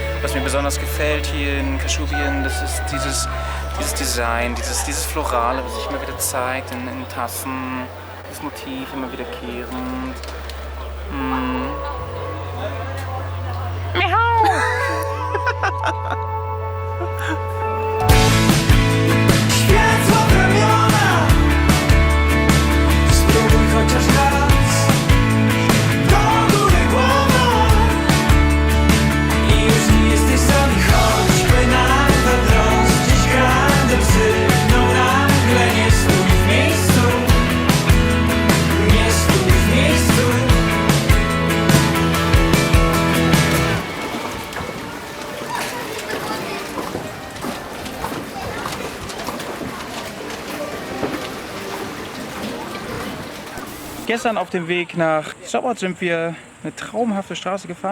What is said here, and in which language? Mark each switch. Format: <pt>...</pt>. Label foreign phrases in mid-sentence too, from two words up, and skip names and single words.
<de>Was mir besonders gefällt hier in Kaschubien, das ist dieses Design, dieses Florale, was sich immer wieder zeigt in Tassen. Das Motiv immer wiederkehrend.</de> <pl>Światło w ramiona, spróbuj chociaż raz. Do góry głowa i już nie jesteś sam. Chodźmy na wprost, dziś grandy psy. No nagle nie stój w miejscu, nie stój w miejscu.</pl> <de>Gestern auf dem Weg nach Sopot sind wir eine traumhafte Straße gefahren.</de>